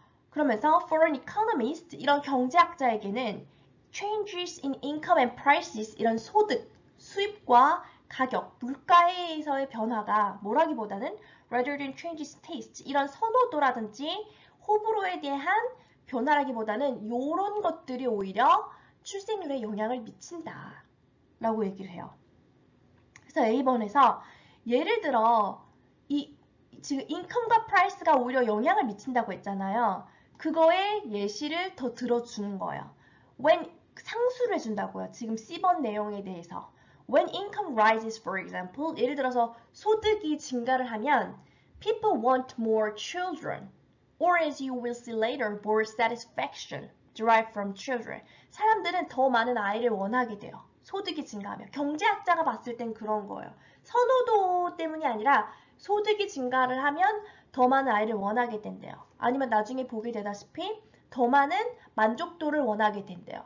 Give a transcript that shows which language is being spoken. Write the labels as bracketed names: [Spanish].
[Korean] 그러면서 [English] for an economist, [Korean] 이런 경제학자에게는 [English] changes in income and prices, [Korean] 이런 소득, 수입과 가격, 물가에서의 변화가 뭐라기보다는 [English] rather than changes in taste, [Korean] 이런 선호도라든지 호불호에 대한 변화라기보다는 이런 것들이 오히려 출생률에 영향을 미친다 라고 얘기를 해요. 그래서 A번에서 예를 들어 지금 인컴과 프라이스가 오히려 영향을 미친다고 했잖아요. 그거의 예시를 더 들어주는 거예요. when 상수를 해준다고요. 지금 C번 내용에 대해서. [English] When income rises, for example, [Korean] 예를 들어서 소득이 증가를 하면 [English] people want more children, or as you will see later, more satisfaction derived from children. [Korean] 사람들은 더 많은 아이를 원하게 돼요. 소득이 증가하면. 경제학자가 봤을 땐 그런 거예요. 선호도 때문이 아니라 소득이 증가를 하면 더 많은 아이를 원하게 된대요. 아니면 나중에 보게 되다시피 더 많은 만족도를 원하게 된대요.